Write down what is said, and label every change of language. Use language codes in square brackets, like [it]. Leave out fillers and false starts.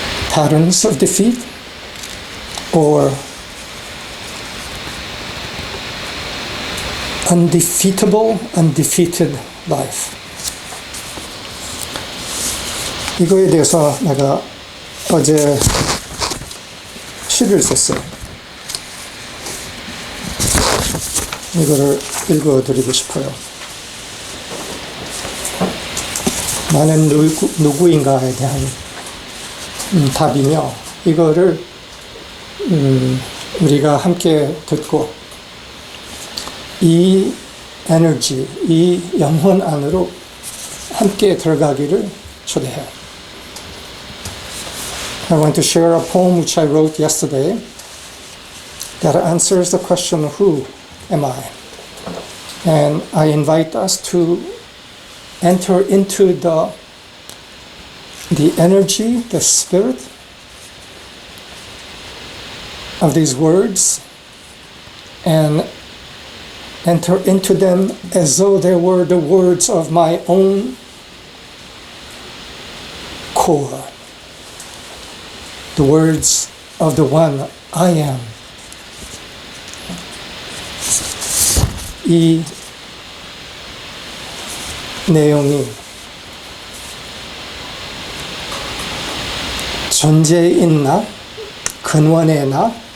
[en] Patterns of defeat or undefeatable, undefeated life. [ko] 이거에 대해서 내가 어제 시를 썼어요. 이거를 읽어드리고 싶어요. 나는 누구인가에 대한 답이며, 이거를 우리가 함께 듣고 이 에너지, 이 영혼 안으로 함께 들어가기를 초대해요. [en] I want to share a poem which I wrote yesterday that answers the question, who am I? And I invite us to enter into the energy, the spirit of these words and enter into them as though they were the words of my own core, the words of the one I am. [ko] 이 내용이 존재인 나, 근원의 나,